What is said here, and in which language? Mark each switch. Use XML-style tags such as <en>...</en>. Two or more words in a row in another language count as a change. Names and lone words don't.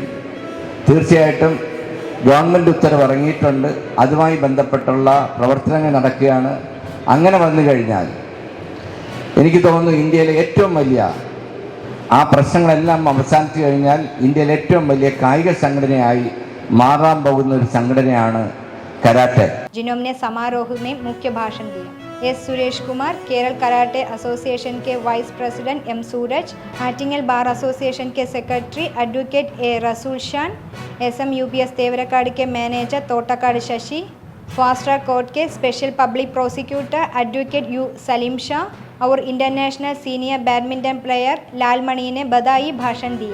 <ml>തീർച്ചയായിട്ടും ഗവൺമെൻറ് ഉത്തരവ് ഇറങ്ങിയിട്ടുണ്ട്. അതുമായി ബന്ധപ്പെട്ടുള്ള പ്രവർത്തനങ്ങൾ നടക്കുകയാണ്. അങ്ങനെ വന്നു കഴിഞ്ഞാൽ എനിക്ക് തോന്നുന്നു ഇന്ത്യയിലെ ഏറ്റവും വലിയ ആ പ്രശ്നങ്ങളെല്ലാം അവസാനിച്ചു കഴിഞ്ഞാൽ ഇന്ത്യയിലെ ഏറ്റവും വലിയ കായിക സംഘടനയായി മാറാൻ പോകുന്ന ഒരു സംഘടനയാണ് कराटे.</ml> <hi>जिन्होंने समारोह में मुख्य भाषण दिया. एस सुरेश कुमार, केरल कराटे एसोसिएशन के</hi> <en>vice president</en> <hi>एम सूरज, आटिंगल बार एसोसिएशन के सेक्रेटरी एडवोकेट ए रसूल शान, SM UPS तेवरकाड़ के मैनेजर तोटाकाड़ शशि,</hi> <en>fast track court</en> <hi>के</hi> <en>special public prosecutor advocate</en> <hi>U सलीम शाह और</hi> <en>international senior badminton player</en> <hi>लालमणि ने बधाई भाषण दिए.</hi>